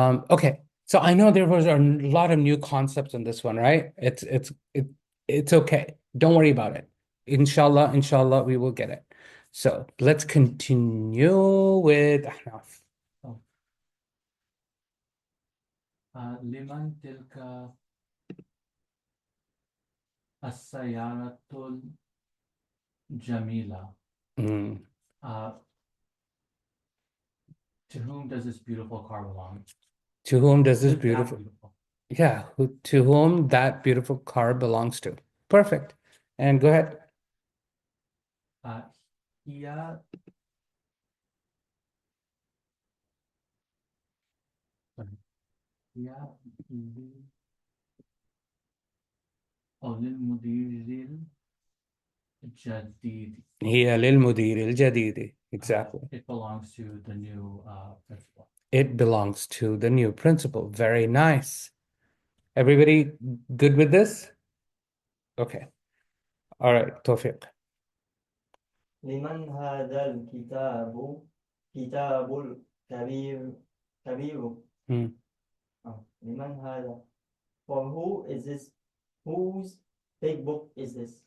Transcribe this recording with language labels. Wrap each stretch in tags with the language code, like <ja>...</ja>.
<en>Okay, so I know there was a lot of new concepts in this one, right? It's okay. Don't worry about it. Inshallah, we will get it. So let's continue with Ahnaf.</en> <ar>لمن تلك السيارة الجميلة. Mm.</ar> <en>To whom does this beautiful car belong? To whom does this That beautiful? Yeah, to whom that beautiful car belongs to. Perfect. And go ahead.</en> <ar>هي هي أو للمدير الجديد. هي للمدير الجديد.</ar> <en>Exactly. It belongs to the new principal. It belongs to the new principal. Very nice. Everybody good with this? Okay. All right, Tawfiq.</en> <ar>لمن هذا الكتاب كتاب كبير Hmm. لمن هذا,</ar> <en>for who is this, whose big book is this?</en>